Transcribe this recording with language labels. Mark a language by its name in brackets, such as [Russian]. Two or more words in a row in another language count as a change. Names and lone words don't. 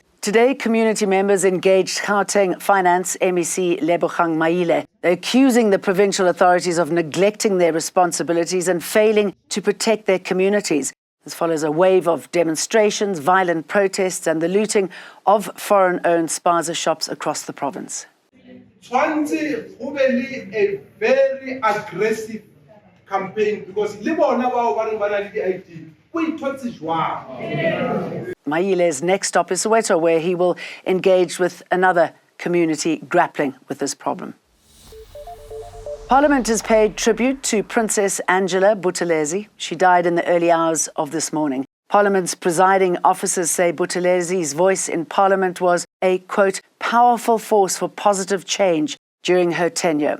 [English] Today, community members engaged Gauteng Finance MEC Lebogang Maile. They're accusing the provincial authorities of neglecting their responsibilities and failing to protect their communities. This follows a wave of demonstrations, violent protests and the looting of foreign-owned spaza shops across the province. [Tswana] tshwantse go be le [English] a very aggressive campaign [Tswana] because le bona bao ba reng ba na le di-ID go ithotse jwang. [English] Maile's next stop is Soweto, where he will engage with another community grappling with this problem. Parliament has paid tribute to Princess Angela Buthelezi. She died in the early hours of this morning. Parliament's presiding officers say Buthelezi's voice in Parliament was a, quote, powerful force for positive change during her tenure.